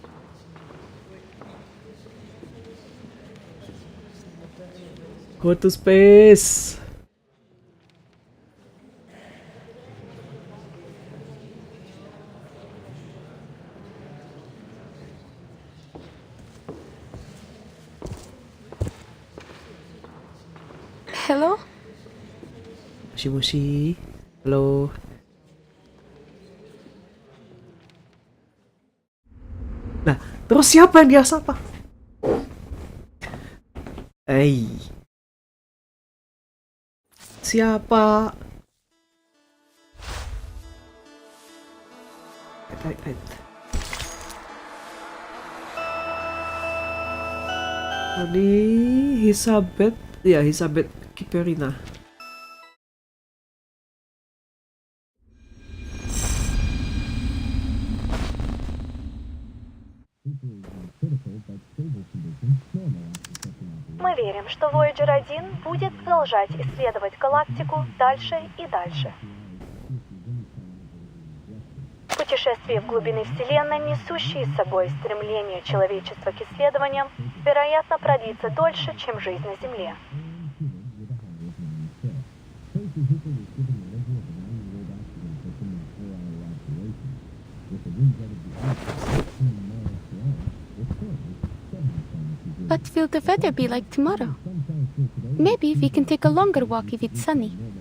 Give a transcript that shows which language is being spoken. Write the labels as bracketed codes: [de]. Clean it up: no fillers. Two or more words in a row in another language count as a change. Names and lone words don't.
[en] Go to space. Hello? [id] Moshi. Halo. Nah, terus siapa yang dia sapa? Siapa? Wait. Ini Elizabeth, ya Elizabeth Kiperina. [ru] Мы верим, что Voyager 1 будет продолжать исследовать галактику дальше и дальше. Путешествие в глубины Вселенной, несущие с собой стремление человечества к исследованиям, вероятно, продлится дольше, чем жизнь на Земле. [en] What will the weather be like tomorrow? Maybe we can take a longer walk if it's sunny.